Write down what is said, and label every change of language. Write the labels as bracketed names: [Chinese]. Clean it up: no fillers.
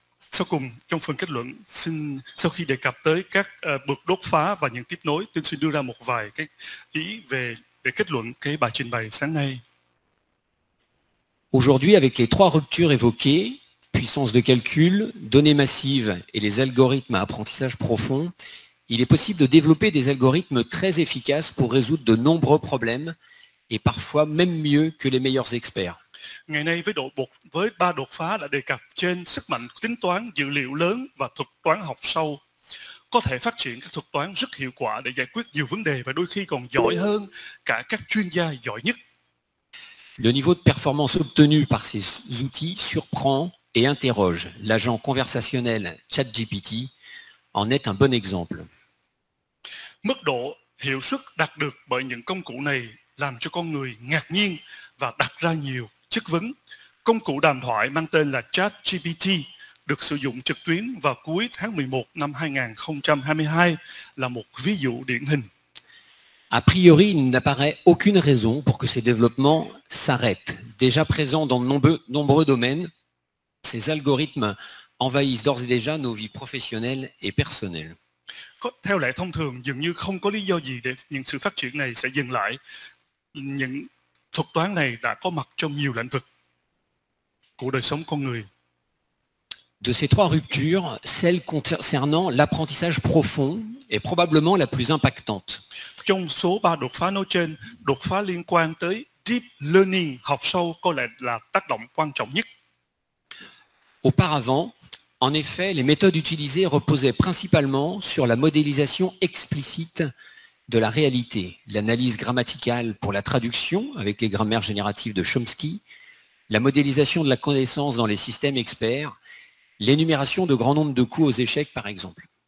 [Vietnamese] Sau cùng, trong phần kết luận, sau khi đề cập tới các bước đột phá và những tiếp nối, tôi xin đưa ra một vài cái ý để kết luận cái bài trình bày sáng nay. [French] Aujourd'hui, avec les trois ruptures évoquées, puissance de calcul, données massives et les algorithmes à apprentissage profond, il est possible de développer des algorithmes très efficaces pour résoudre de nombreux problèmes et parfois même mieux que les meilleurs experts. [Vietnamese] Ngày nay với ba đột phá đã đề cập trên sức mạnh của tính toán, dữ liệu lớn và thuật toán học sâu, có thể phát triển các thuật toán rất hiệu quả để giải quyết nhiều vấn đề và đôi khi còn giỏi hơn cả các chuyên gia giỏi nhất. [French] Le niveau de performance obtenu par ces outils surprend et interroge. L'agent conversationnel ChatGPT en est un bon exemple. [Vietnamese] Mức độ hiệu suất đạt được bởi những công cụ này làm cho con người ngạc nhiên và đặt ra nhiều chất vấn. Công cụ đàm thoại mang tên là ChatGPT được sử dụng trực tuyến vào cuối tháng 11 năm 2022 là một ví dụ điển hình. [French] A priori, il n'apparaît aucune raison pour que ces développements s'arrêtent. Déjà présents dans de nombreux domaines, ces algorithmes envahissent d'ores et déjà nos vies professionnelles et personnelles. [Vietnamese] Theo lẽ thông thường, dường như không có lý do gì để những sự phát triển này sẽ dừng lại. Những thuật toán này đã có mặt trong nhiều lĩnh vực của đời sống con người. [French] De ces trois ruptures, celle concernant l'apprentissage profond est probablement la plus impactante. [Vietnamese] Trong số ba đột phá nói trên, đột phá liên quan tới deep learning, học sâu, có lẽ là tác động quan trọng nhất. [French] Auparavant, en effet, les méthodes utilisées reposaient principalement sur la modélisation explicite de la réalité, l'analyse grammaticale pour la traduction avec les grammaires génératives de Chomsky, la modélisation de la connaissance dans les systèmes experts, l'énumération de grands nombres de coups aux échecs par exemple.